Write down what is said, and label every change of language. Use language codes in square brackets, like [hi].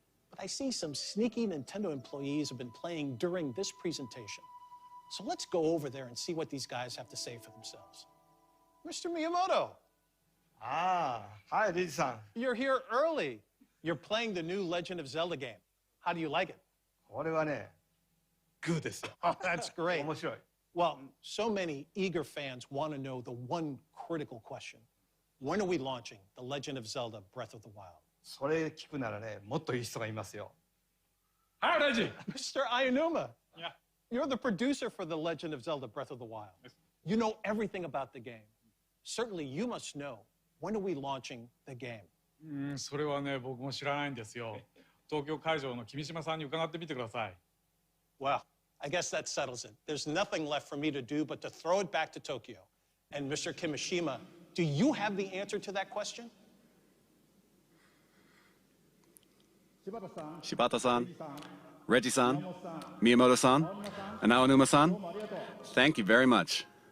[en] But I see some sneaky Nintendo employees have been playing during this presentation. So let's go over there and see what these guys have to say for themselves. Mr. Miyamoto. Ah, hi, Riji-san. You're here early. You're playing the new Legend of Zelda game. How do you like it? [ja] これはね、good ですよ。 [en] Oh, that's great. [ja] 面白い。 [en] Well, so many eager fans want to know the one critical question. When are we launching The Legend of Zelda: Breath of the Wild? [ja] それ聞くならね、もっといい人がいますよ。 [en] Hi, Reggie. Mr. Ayanuma. Yeah. You're the producer for The Legend of Zelda: Breath of the Wild. You know everything about the game. Certainly you must know, when are we launching the game? [ja] それはね、僕も知らないんですよ。東京会場の君島さんに伺ってみてください。 [en] Well, I guess that settles it. There's nothing left for me to do but to throw it back to Tokyo. And Mr. Kimishima, do you have the answer to that question? Shibata-san, Reggie-san, Miyamoto-san, and Aonuma-san, thank you very much.